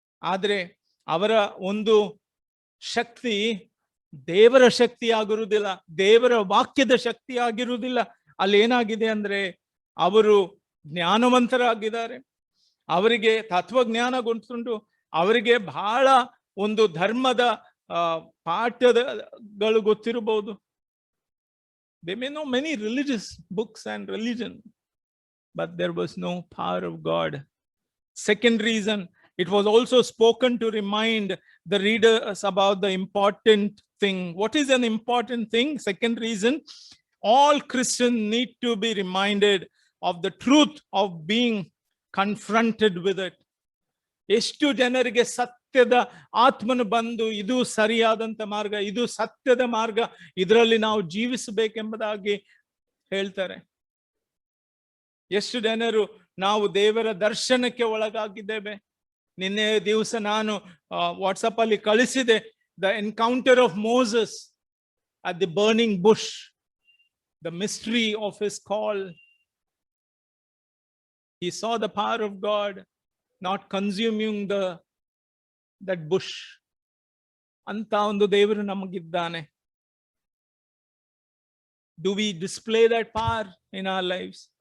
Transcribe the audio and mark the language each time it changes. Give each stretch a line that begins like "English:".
Kannada: ಆದ್ರೆ ಅವರ ಒಂದು ಶಕ್ತಿ ದೇವರ ಶಕ್ತಿ ಆಗಿರುವುದಿಲ್ಲ, ದೇವರ ವಾಕ್ಯದ ಶಕ್ತಿ ಆಗಿರುವುದಿಲ್ಲ. ಅಲ್ಲಿ ಏನಾಗಿದೆ ಅಂದ್ರೆ, ಅವರು ಜ್ಞಾನವಂತರಾಗಿದ್ದಾರೆ, ಅವರಿಗೆ ತತ್ವಜ್ಞಾನ ಗೊತ್ತುಂಟು, ಅವರಿಗೆ ಬಹಳ ಒಂದು ಧರ್ಮದ ಪಾಠಗಳು ಗೊತ್ತಿರಬಹುದು.
English: They may know many religious books and religion, but there was no power of God. Second reason, it was also spoken to remind the readers about the important thing. What is an important thing? Second reason, all Christians need to be reminded of the truth of being confronted with it.
Kannada: ಎಷ್ಟು ಜನರಿಗೆ ಸತ್ಯದ ಆತ್ಮನು ಬಂದು, ಇದು ಸರಿಯಾದಂತ ಮಾರ್ಗ, ಇದು ಸತ್ಯದ ಮಾರ್ಗ, ಇದರಲ್ಲಿ ನಾವು ಜೀವಿಸಬೇಕೆಂಬುದಾಗಿ ಹೇಳ್ತಾರೆ. ಎಷ್ಟು ಜನರು ನಾವು ದೇವರ ದರ್ಶನಕ್ಕೆ ಒಳಗಾಗಿದ್ದೇವೆ. ನಿನ್ನೆ ದಿವಸ ನಾನು ವಾಟ್ಸಪ್ ಅಲ್ಲಿ ಕಳಿಸಿದೆ,
English: The encounter of Moses at the burning bush, the mystery of his call. He saw the power of God not consuming that bush.
Kannada: ಅಂತ ಒಂದು ದೇವರು ನಮಗಿದ್ದಾನೆ.
English: Do we display that power in our lives?